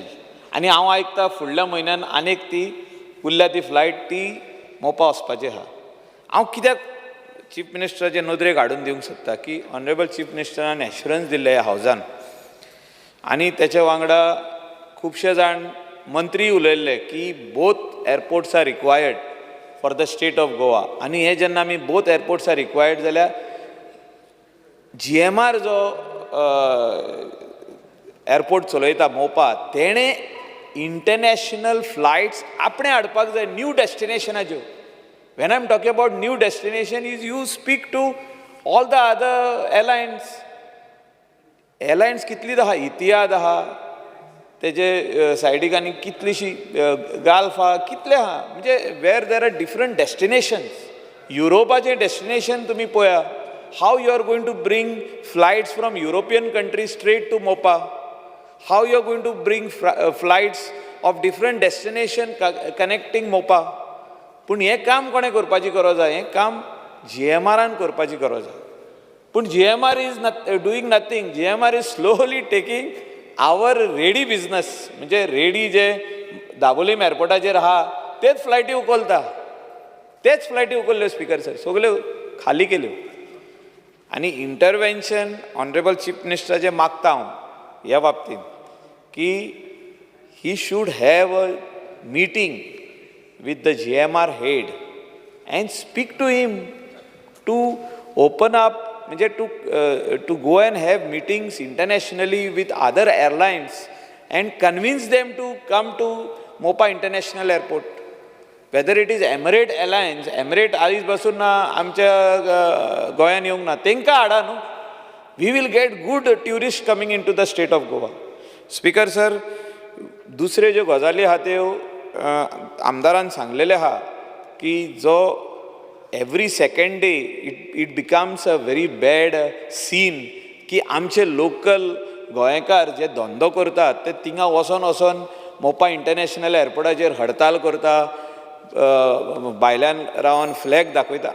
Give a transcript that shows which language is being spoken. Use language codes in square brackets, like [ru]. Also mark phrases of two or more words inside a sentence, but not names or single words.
[kok] आनी हांव आयकता फुडल्या म्हयन्यान आनीक ती उरल्या ती फ्लायट ती मोपा वचपाची आहा. हांव कित्याक चीफ मिनिस्टराचे नदरेक हाडून दिवंक सोदता की [en] honorable chief ministeran [kok] एश्युरन्स दिल्ले ह्या हावजान आनी तेच्या वांगडा खुबशे जाण मंत्री उलयल्ले की [en] both airports are required for the state of Goa. [kok] आनी हे जेन्ना आमी [en] both airports are required [kok] जाल्यार GMR जो एअरपोर्ट चलयता मोपा तेणें [en] international flights [kok] आपणे हाडपाक जाय [en] new destinationachyo. when I am talking about new destination is you speak to all the other airlines [kok] कितली आहा इतिहाद आहा तेजे सायडीक आनी कितलीशी गाल्फ आहा कितले आहा म्हणजे [en] where there are different destinations. [kok] युरोपाचें डेस्टिनेशन तुमी पळया [en] how you are going to bring flights from European countries straight to Mopa, how you are going to bring flights of different destination connecting Mopa. [kok] पूण हें काम कोणें करपाची गरज आहा? हें काम GMRन करपाची गरज आहा. पूण GMR [en] is doing nothing. [kok] GMR [en] is slowly taking our ready business [kok] म्हणजे रेडी जे दाबोलीम एअरपोर्टाचेर आहा तेच फ्लायटी उखलता, तेच फ्लायटी उखल्ल्यो [en] speaker sir, [kok] सगल्यो खाली केल्यो. आनी इंटरवेन्शन ऑनरेबल चीफ मिनिस्टराचें मागता हांव ह्या बाबतींत की [en] he should have a meeting with the GMR head and speak to him to open up, to go and have meetings internationally with other airlines and convince them to come to Mopa International Airport. Whether it is Emirate Airlines, [kok] Emirate आयज बसून ना आमच्या गोंयान येवंक ना, तेंकां हाडा न्हू. [en] We will get good tourists coming into the state of Goa. speaker sir, [kok] दुसऱ्यो ज्यो गजाली आहा त्यो आमदारान सांगलेले आहा की जो [en] every second day it becomes a very bad scene [kok] की आमचे लोकल गोंयकार जे धंदो करतात ते थिंगा वचोन मोपा [en] international airportacher [kok] हडताल करता, भायल्यान रावन फ्लॅग दाखयता.